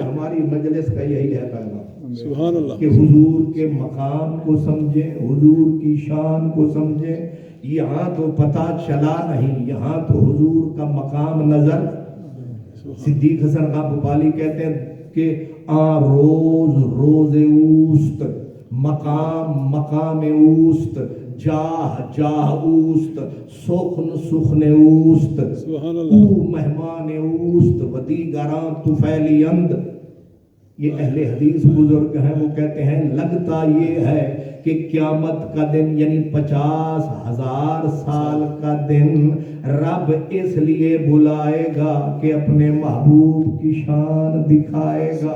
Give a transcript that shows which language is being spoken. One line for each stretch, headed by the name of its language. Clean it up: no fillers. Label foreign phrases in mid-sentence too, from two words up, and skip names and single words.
Urdu: ہماری مجلس کا یہی ہے پیغام
Arabic: سبحان اللہ۔
Urdu: کہ حضور کے مقام کو سمجھیں، حضور کی شان کو سمجھیں۔ یہاں تو پتہ چلا نہیں، یہاں تو حضور کا مقام نظر۔ صدیق حسن خان بھوپالی کہتے ہیں کہ
Persian: روز روز اوست، مقام مقام اوست، جاہ جاہ اوست، سخن سخن اوست،
Arabic: سبحان او اللہ۔
Persian: مہمان اوست و دیگراں طفیلی اند۔
Urdu: یہ اہل حدیث بزرگ ہیں، وہ کہتے ہیں لگتا یہ ہے کہ قیامت کا دن یعنی 50,000 سال کا دن رب اس لیے بلائے گا کہ اپنے محبوب کی شان دکھائے گا۔